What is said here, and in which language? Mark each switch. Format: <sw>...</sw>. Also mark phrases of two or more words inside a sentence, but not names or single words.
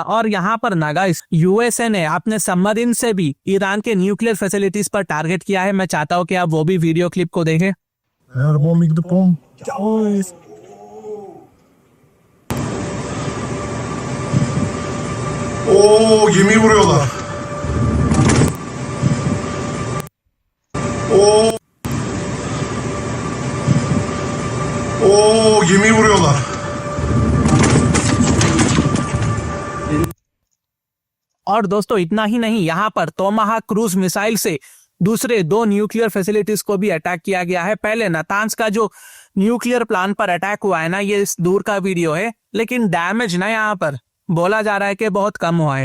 <hi>और यहाँ पर ना गाइस यूएसए ने अपने सबमरीन से भी ईरान के</hi> <en>nuclear facilities</en> <hi>पर टारगेट किया है। मैं चाहता हूँ कि आप वो भी</hi> <en>video clip</en> <hi>को देखें।</hi> <tr>오, gemi vuruyorlar. 오, 오, gemi vuruyorlar.</tr> <hi>और दोस्तों इतना ही नहीं, यहाँ पर तोमाहा</hi> <en>cruise missile</en> <hi>से दूसरे दो</hi> <en>nuclear facilities</en> <hi>को भी अटैक किया गया है। पहले नातांज का जो</hi> <en>nuclear plant</en> <hi>पर अटैक हुआ है ना, ये इस दूर का वीडियो है, लेकिन डैमेज ना यहाँ पर बोला जा रहा है कि बहुत कम हुआ है।</hi>